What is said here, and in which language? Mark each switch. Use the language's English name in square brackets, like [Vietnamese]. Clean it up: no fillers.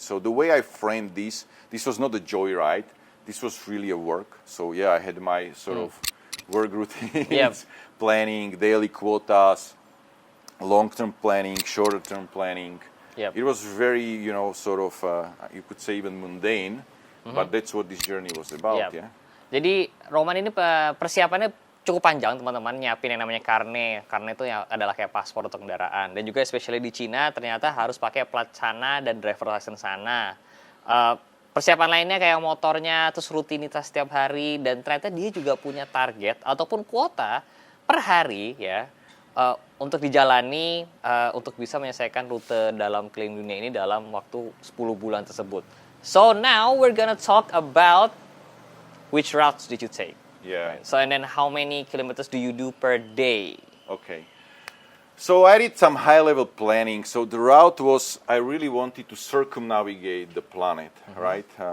[English] So the way I framed this was not a joyride. This was really a work. So yeah, I had my sort of work routines, planning, daily quotas, long-term planning, shorter-term planning. It was very, you know, sort of, you could say even mundane, but that's what this journey was about, [Indonesian] Jadi Roman ini persiapannya cukup panjang teman-teman nyiapin yang namanya karne. Karne itu adalah kayak paspor untuk kendaraan. Dan juga especially di Cina ternyata harus pakai plat sana dan driver license sana. Persiapan lainnya kayak motornya, terus rutinitas setiap hari, dan ternyata dia juga punya target ataupun kuota per hari ya untuk dijalani untuk bisa menyelesaikan rute dalam keliling dunia ini dalam waktu 10 bulan tersebut. [English] So now we're gonna talk about which routes did you take. Yeah. So and then how many kilometers do you do per day? Okay. So I did some high-level planning. So the route was, I really wanted to circumnavigate the planet, right?